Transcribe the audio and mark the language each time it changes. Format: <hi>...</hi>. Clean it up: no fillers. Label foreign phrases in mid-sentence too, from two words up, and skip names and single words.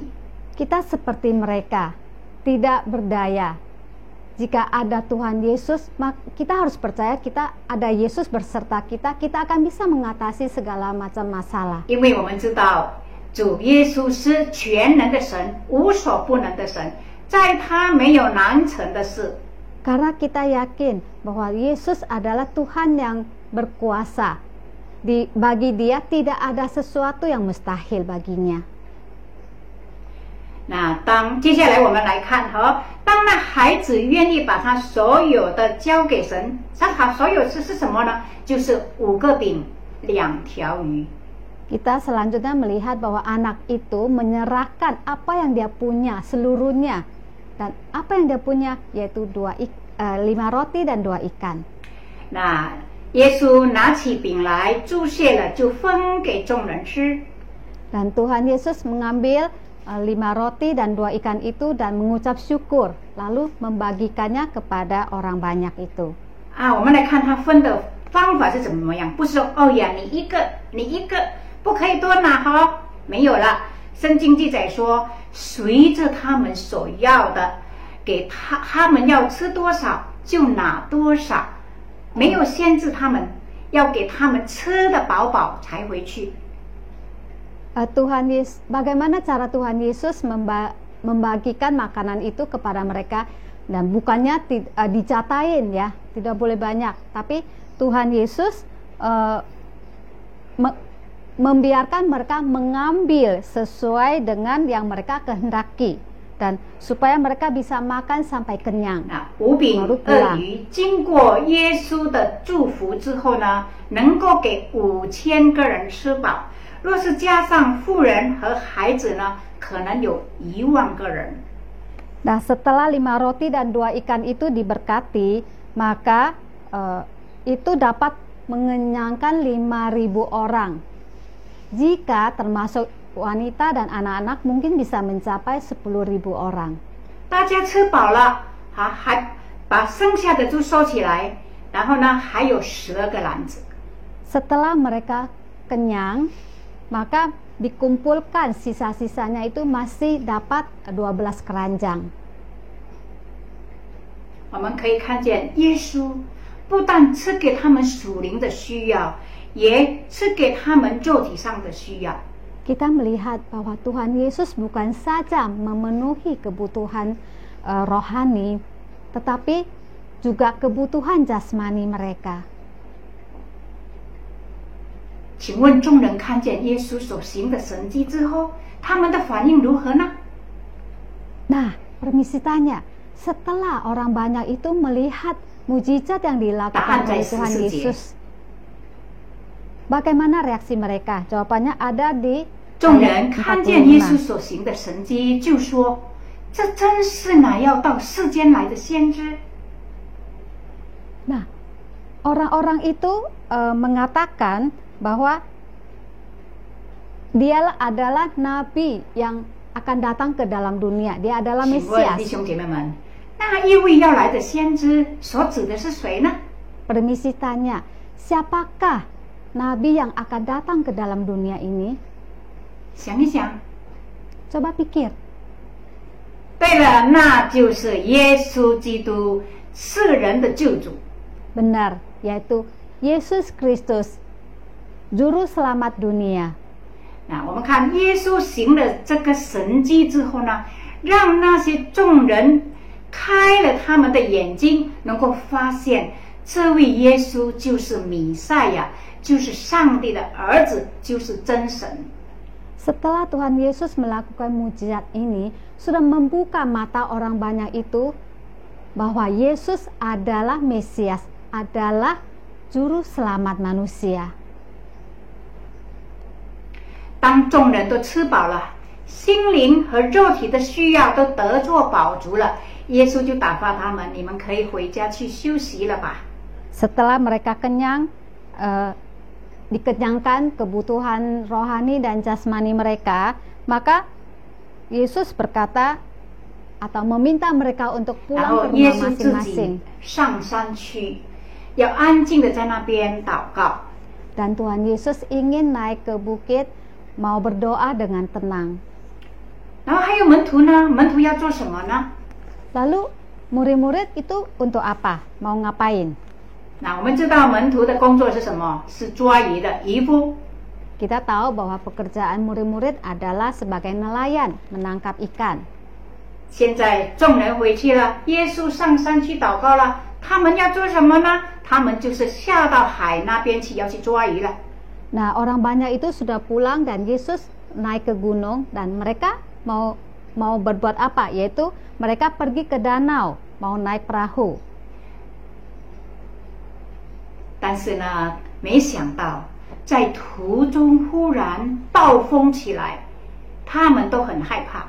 <id>Kita seperti mereka, tidak berdaya. Jika ada Tuhan Yesus, maka kita harus percaya kita ada Yesus berserta kita, kita akan bisa mengatasi segala macam masalah.</id> <zh>因为我们知道主耶稣是全能的神，无所不能的神，在他没有难成的事。</zh> <id>Karena kita yakin bahwa Yesus adalah Tuhan yang berkuasa. Bagi Dia tidak ada sesuatu yang mustahil baginya.</id> <zh>那接下来我们来看当那孩子愿意把他所有的交给神，他所有是什么呢？就是5个饼2条鱼。</zh> <id>Kita selanjutnya melihat bahwa anak itu menyerahkan apa yang dia punya seluruhnya, dan apa yang dia punya yaitu 5 roti dan 2 ikan.</id> <zh>那耶稣拿起饼来，祝谢了，就分给众人吃。</zh> <id>Dan Tuhan Yesus mengambil 5 roti dan 2 ikan itu dan mengucap syukur, lalu membagikannya kepada orang banyak itu.</id> <zh>我们来看他分的方法是怎么样，不是说哦呀，你一个，不可以多拿哈，没有了。圣经记载说，随着他们所要的，给他们要吃多少就拿多少，没有限制他们，要给他们吃得饱饱才回去。</zh> <id>Bagaimana cara Tuhan Yesus membagikan makanan itu kepada mereka, dan bukannya dicatain ya, tidak boleh banyak, tapi Tuhan Yesus membiarkan mereka mengambil sesuai dengan yang mereka kehendaki, dan supaya mereka bisa makan sampai kenyang.</id> <zh>5 饼2鱼经过耶稣的祝福之后呢，能够给5000个人吃饱。若是加上妇人和孩子呢，可能有10000个人。</zh> <id>Nah, setelah 5 roti dan 2 ikan itu diberkati, maka itu dapat mengenyangkan 5.000 orang. Jika termasuk wanita dan anak-anak, mungkin bisa mencapai 10.000 orang.</id> <zh>大家吃饱了，还把剩下的就收起来，然后呢，还有12个篮子。</zh> <id>Setelah mereka kenyang, maka dikumpulkan sisa-sisanya itu masih dapat 12 keranjang.</id> <zh>我们可以看见耶稣不但吃给他们属灵的需要，也吃给他们肉体上的需要。</zh> <id>Kita melihat bahwa Tuhan Yesus bukan saja memenuhi kebutuhan rohani, tetapi juga kebutuhan jasmani mereka.</id> <zh>请问众人看见耶稣所行的神迹之后，他们的反应如何呢？</zh> <id>Nah, permisi tanya, setelah orang banyak itu melihat mujizat yang dilakukan oleh Tuhan Yesus, bagaimana reaksi mereka? Jawabannya ada di</id> <zh>众人看见耶稣所行的神迹，就说：“这真是那要到世间来的先知。”</zh> <id>Nah, orang-orang itu mengatakan bahwa dia adalah nabi yang akan datang ke dalam dunia. Dia adalah</id> <zh>请问</zh> <id>Mesias.</id> <zh>弟兄姐妹们，那一位要来的先知所指的是谁呢？</zh> <id>Permisi tanya, siapakah nabi yang akan datang ke dalam dunia ini?</id> <zh>想一想，</zh> <id>Coba pikir.</id> <zh>对了，那就是耶稣基督，世人的救主。</zh> <id>Benar, yaitu Yesus Kristus, Juru Selamat dunia.</id> <zh>那我们看耶稣行了这个神迹之后呢，让那些众人开了他们的眼睛，能够发现这位耶稣就是弥赛亚，就是上帝的儿子，就是真神。</zh> <id>Setelah Tuhan Yesus melakukan mujizat ini, sudah membuka mata orang banyak itu bahwa Yesus adalah Mesias, adalah Juru Selamat manusia.</id> <zh>当众人都吃饱了，心灵和肉体的需要都得作饱足了，耶稣就打发他们：“你们可以回家去休息了吧。”</zh> <id>Setelah mereka kenyang, dikenyangkan kebutuhan rohani dan jasmani mereka, maka Yesus berkata atau meminta mereka untuk</id> <zh>然</zh> <id>pulang</id> <zh>后</zh> <id>ke</id> <zh>耶</zh> <id>rumah</id> <zh>稣自己</zh> <id>masing-masing.</id> <zh>上山去，要安静的在那边祷告。</zh> <id>Dan Tuhan Yesus ingin naik ke bukit, mau berdoa dengan tenang.</id> <zh>然后还有门徒呢？门徒要做什么呢？</zh> <id>Lalu murid-murid itu untuk apa? Mau ngapain?</id> <zh>那我们知道门徒的工作是什么？是抓鱼的渔夫。</zh> <id>Kita tahu bahwa pekerjaan murid-murid adalah sebagai nelayan, menangkap ikan.</id> <zh>现在众人回去了，耶稣上山去祷告了。他们要做什么呢？他们就是下到海那边去，要去抓鱼了。</zh> <id>Nah, orang banyak itu sudah pulang dan Yesus naik ke gunung dan mereka mau berbuat apa? Yaitu mereka pergi ke danau, mau naik perahu.</id> <zh>但是呢，没想到在途中忽然暴风起来，他们都很害怕。</zh>